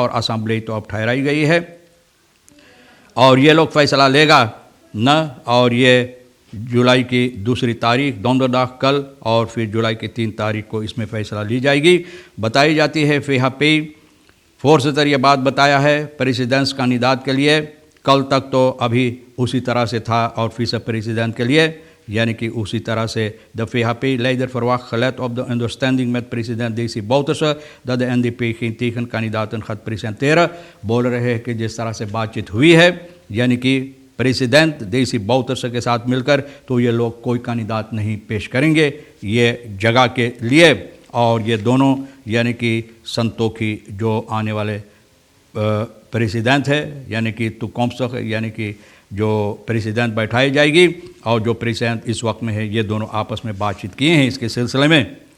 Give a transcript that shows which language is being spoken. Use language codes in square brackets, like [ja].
[hi] और असम्बली तो अब ठहराई गई है और ये लोग फैसला लेगा न। और ये जुलाई की 2 तारीख donderdag कल, और फिर जुलाई की 3 तारीख को इसमें फ़ैसला ली जाएगी। बताई जाती है VHP फोर्सिटर ये बात बताया है प्रेसिडेंट्स kandidaat के लिए। कल तक तो अभी उसी तरह से [nl] था, और विce प्रेसिडेंट के लिए यानी कि उसी तरह से de VHP-leider verwacht gelet op de understanding met president DC Bouterse dat de NDP geen tegenkandidaten gaat presenteren। [hi] बोल रहे हैं कि जिस तरह से बातचीत हुई है, यानी कि प्रेसिडेंट DC Bouterse के साथ मिलकर, तो ये लोग कोई kandidaat नहीं पेश करेंगे ये जगह के लिए। और ये दोनों यानी कि संतोखी जो आने वाले प्रेसिडेंट है, यानी कि toekomstig, यानी कि जो प्रेसिडेंट बैठाई जाएगी, और जो प्रेसिडेंट इस वक्त में है, ये दोनों आपस में बातचीत किए हैं इसके सिलसिले में।